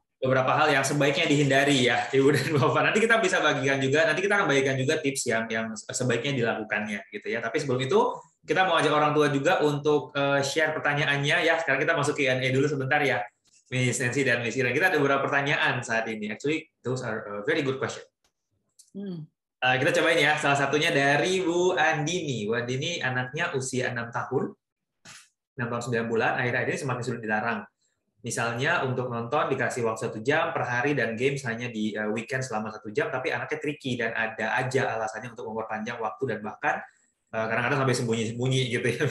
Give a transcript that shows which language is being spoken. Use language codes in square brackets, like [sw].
[id] beberapa hal yang sebaiknya dihindari ya, Ibu dan Bapak. Nanti kita bisa bagikan juga, nanti kita akan bagikan juga tips yang sebaiknya dilakukannya gitu ya. Tapi sebelum itu kita mau ajak orang tua juga untuk share pertanyaannya ya. Sekarang kita masuk Q&A dulu sebentar ya, Miss Nancy dan Miss Iren. Kita ada beberapa pertanyaan saat ini. [en] Actually, those are very good question. [id] Kita cobain ya. Salah satunya dari Bu Andini. Bu Andini anaknya usia 6 tahun, 6 tahun 9 bulan. Akhir-akhir ini semakin sulit dilarang. Misalnya untuk nonton dikasih waktu 1 jam per hari dan games hanya di weekend selama 1 jam, tapi anaknya tricky dan ada aja alasannya untuk memperpanjang waktu dan bahkan kadang-kadang sampai sembunyi-sembunyi gitu ya.